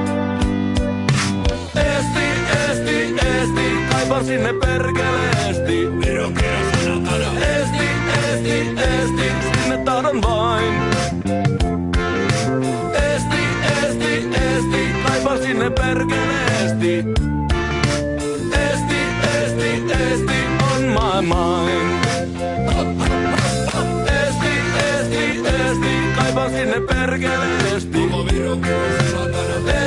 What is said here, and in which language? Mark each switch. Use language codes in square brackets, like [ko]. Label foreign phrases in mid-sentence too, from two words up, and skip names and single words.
[fi] Eesti, kaipaan sinne perkeleesti. Eesti, sinne tahdon vain. Eesti, kaipaan sinne perkeleesti. [en] Eesti on my mind. [fi] Eesti, kaipaan sinne perkeleesti. Koko Viro kuuluu selakana.